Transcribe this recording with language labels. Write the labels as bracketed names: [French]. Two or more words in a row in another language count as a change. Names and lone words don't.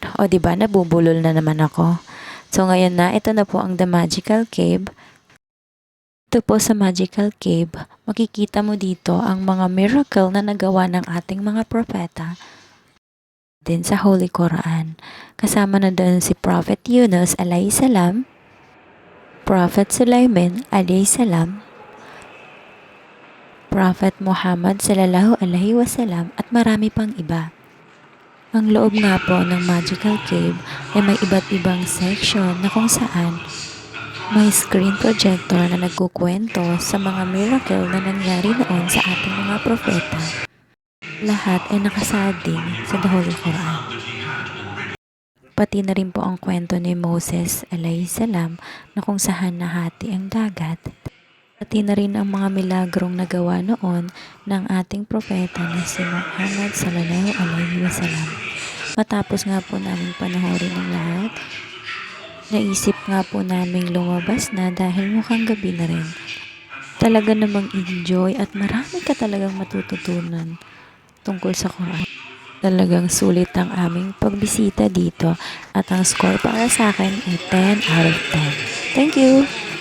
[Filipino] O diba nabubulol na naman ako. So ngayon na, ito na po ang [English] The Magical Cave. [Filipino] Ito po sa Magical Cave, makikita mo dito ang mga miracle na nagawa ng ating mga propeta din sa Holy Quran. Kasama na doon si Prophet Yunus [Arabic] عليه السلام, [Filipino] Prophet Sulaiman [Arabic] عليه السلام, [Filipino] Prophet Muhammad [Arabic] صلى الله عليه وسلم [Filipino] at marami pang iba. Ang loob nga po ng Magical Cave ay may iba't ibang section na kung saan may [English] screen projector [Filipino] na nagkukwento sa mga miracle na nangyari noon sa ating mga propeta. Lahat ay nakasaad din sa The Holy Quran. Pati na rin po ang kwento ni Moses [Arabic] عليه السلام [Filipino] na kung saan nahati ang dagat. Pati na rin ang mga milagrong nagawa noon ng ating propeta na si Muhammad [Arabic] صلى الله عليه وسلم. [Filipino] Matapos nga po namin panoorin ang lahat, naisip nga po namin lumabas na dahil mukhang gabi na rin. Talaga namang enjoy at marami ka talagang matututunan tungkol sa Quran. Talagang sulit ang aming pagbisita dito at ang score para sa akin ay 10 [English] out of [Filipino] 10. [English] Thank you!